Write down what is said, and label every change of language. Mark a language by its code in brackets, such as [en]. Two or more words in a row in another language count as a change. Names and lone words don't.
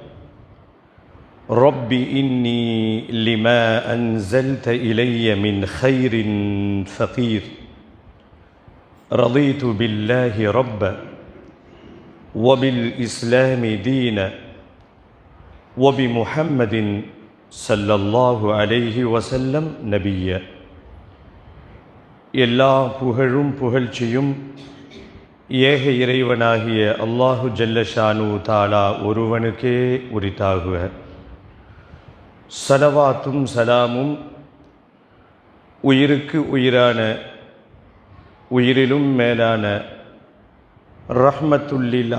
[ar] رب إني لما أنزلت إلي من خير فقير رضيت بالله ربا وبالإسلام دينا وبمحمد صلى الله عليه وسلم نبيا [ta] எல்லா புகழும் புகழ்ச்சியும் ஏக இறைவனாகிய அல்லாஹு ஜல்லஷானு தாலா ஒருவனுக்கே உரித்தாகுக. ஸலவாத்தும் சலாமும் உயிருக்கு உயிரான உயிரிலும் மேலான ரஹ்மத்துல்லில்